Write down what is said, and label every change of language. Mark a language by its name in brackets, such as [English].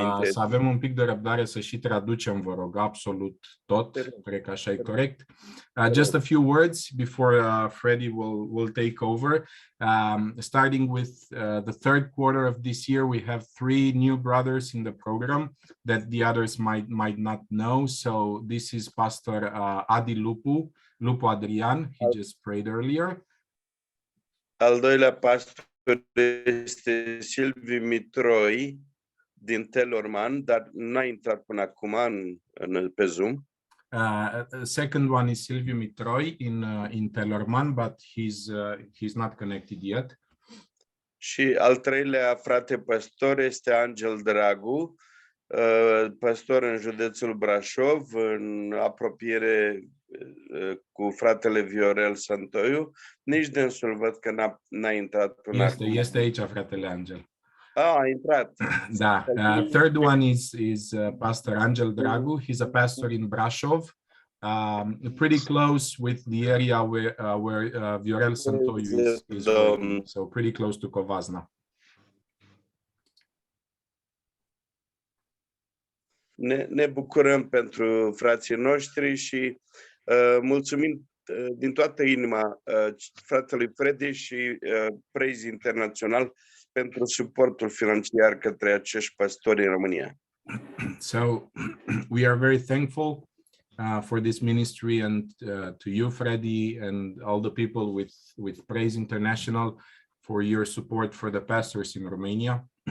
[Romanian] Să avem un pic de răbdare să și traducem, vă rog, absolut tot. Cred că așa e corect. [English] Just a few words before Freddy will take over. Starting with the third quarter of this year, we have 3 new brothers in the program that the others might not know. So this is Pastor Adi Lupu Adrian. He just prayed earlier. [Romanian] Al doilea pastor este Silviu Mitroi din Telorman, dar n-a intrat până acum pe Zoom. [English] Second one is Silviu Mitroi in Telorman, but he's not connected yet. [Romanian] Și al treilea frate păstor este Angel Dragu, păstor în județul Brașov, în apropiere cu fratele Viorel Santoiu. Nici dânsul văd că n-a intrat până acum. Este aici fratele Angel. A intrat. [English] Da. Third one is Pastor Angel Dragu. He's a pastor in Brașov, pretty close with the area where Viorel Santoiu is working, so pretty close to Covasna. [Romanian] Ne bucurăm pentru frații noștri și mulțumim din toată inima fratelui Freddy și Praise Internațional pentru suportul financiar către acești păstori în România. [English] So we are very thankful for this ministry and to you, Freddy, and all the people with Praise International for your support for the pastors in Romania.